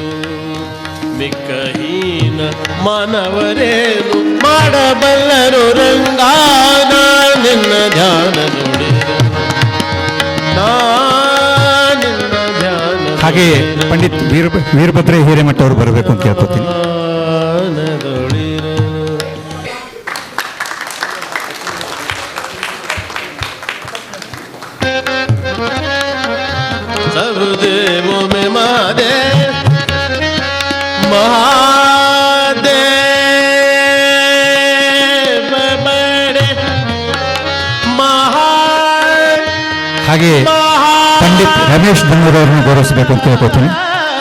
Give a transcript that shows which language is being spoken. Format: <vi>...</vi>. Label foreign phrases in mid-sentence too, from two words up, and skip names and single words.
<kn>ಮಿಕ್ಕಹೀನ ಮಾನವರೇನು ಮಾಡಬಲ್ಲರು ರಂಗ, ನಿನ್ನ ಧ್ಯಾನದೊಡಿರಲು ನಾನಿಲ್ಲ, ಧ್ಯಾನ. ಹಾಗೆ ಪಂಡಿತ್ ವೀರಭದ್ರ ಹಿರೇಮಠ ಅವರು ಬರಬೇಕು ಅಂತ ಕೇಳ್ಕೊತೀನಿ.</kn> <hi>सब देवों में महादेव, महादेव बड़े ಮಹಾ.</hi> <kn>ಹಾಗೆ ಪಂಡಿತ್ ರಮೇಶ್ ಬನ್ನೂರವ್ರನ್ನು ಗೌರವಿಸಬೇಕು ಅಂತ ಕೇಳ್ಕೊತೀನಿ.</kn>